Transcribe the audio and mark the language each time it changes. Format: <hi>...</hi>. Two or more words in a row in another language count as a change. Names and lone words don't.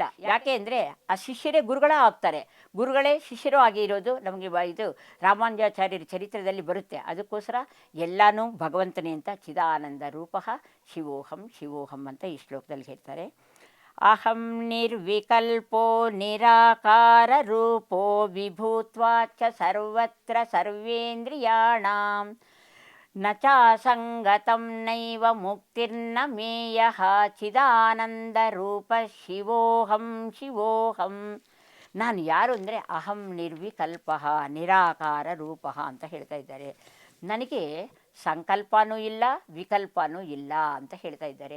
<kn>ಯಾಕೆ ಅಂದರೆ ಆ ಶಿಷ್ಯರೇ ಗುರುಗಳೇ ಆಗ್ತಾರೆ, ಗುರುಗಳೇ ಶಿಷ್ಯರು ಆಗಿರೋದು ನಮಗೆ ಇದು ರಾಮಾನುಜಾಚಾರ್ಯರ ಚರಿತ್ರದಲ್ಲಿ ಬರುತ್ತೆ. ಅದಕ್ಕೋಸ್ಕರ ಎಲ್ಲನೂ ಭಗವಂತನೇ ಅಂತ.</kn> <sa>ಚಿದಾನಂದ ರೂಪ ಶಿವೋಹಂ</sa> <kn>ಅಂತ ಈ ಶ್ಲೋಕದಲ್ಲಿ ಹೇಳ್ತಾರೆ.</kn> <sa>ಅಹಂ ನಿರ್ವಿಕಲ್ಪೋ ನಿರಾಕಾರ ರೂಪೋ ವಿಭೂತ್ವಾಚ ಸರ್ವತ್ರ ಸರ್ವೇಂದ್ರಿಯಾಣಾಂ ನ ಚಾಸಂಗತಂ ನೈವ ಮುಕ್ತಿರ್ನ ಮೇಯಃ ಚಿದಾನಂದ ರೂಪ ಶಿವೋಹಂ.</sa> <kn>ನಾನು ಯಾರು ಅಂದರೆ</kn> <sa>ಅಹಂ ನಿರ್ವಿಕಲ್ಪ ನಿರಾಕಾರ ರೂಪ</sa> <kn>ಅಂತ ಹೇಳ್ತಾ ಇದ್ದಾರೆ. ನನಗೆ ಸಂಕಲ್ಪನೂ ಇಲ್ಲ, ವಿಕಲ್ಪನೂ ಇಲ್ಲ ಅಂತ ಹೇಳ್ತಾ ಇದ್ದಾರೆ.</kn>